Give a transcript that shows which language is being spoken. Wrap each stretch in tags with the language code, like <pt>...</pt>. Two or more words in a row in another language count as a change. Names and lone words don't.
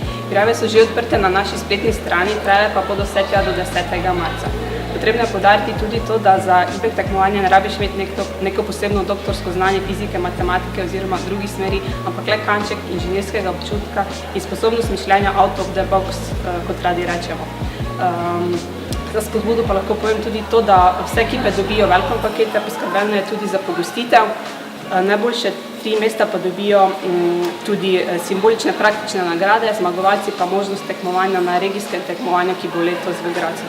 <sl>Prijave so že odprte na naši spletni strani, trajale pa bodo vse tja do 10. marca. Potrebno je poudariti tudi to, da za IBEK tekmovanje ne rabiš imeti neko posebno doktorsko znanje fizike, matematike oziroma drugih smeri, ampak le kanček inženirskega občutka in sposobnost mišljenja</sl> <en>out of the box,</en> <sl>kot radi rečemo. Za spodbudo pa lahko povem tudi to, da vse ekipe dobijo welcome pakete, poskrbljeno je tudi za pogostitev. Najboljše 3 mesta pa dobijo tudi simbolične praktične nagrade, zmagovalci pa možnost tekmovanja na regijskem tekmovanju, ki bo letos v Gradcu.</sl>